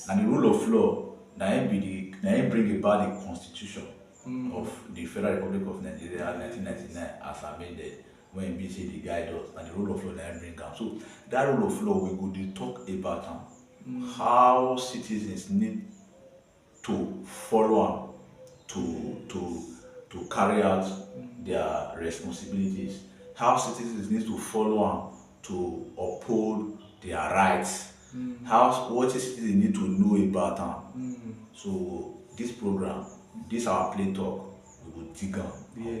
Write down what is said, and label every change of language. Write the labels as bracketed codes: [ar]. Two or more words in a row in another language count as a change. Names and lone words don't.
[pcm] And the rule of law na im bring about the constitution of the Federal Republic of Nigeria 1999 as amended, when e be say dey guide us, and the rule of law na im bring am. So that rule of law we go dey talk about am, how citizens need to follow am to carry out their responsibilities, how citizens need to follow am to uphold their rights, what citizens need to know about am. So this program, this our play talk, we go dig am, and we go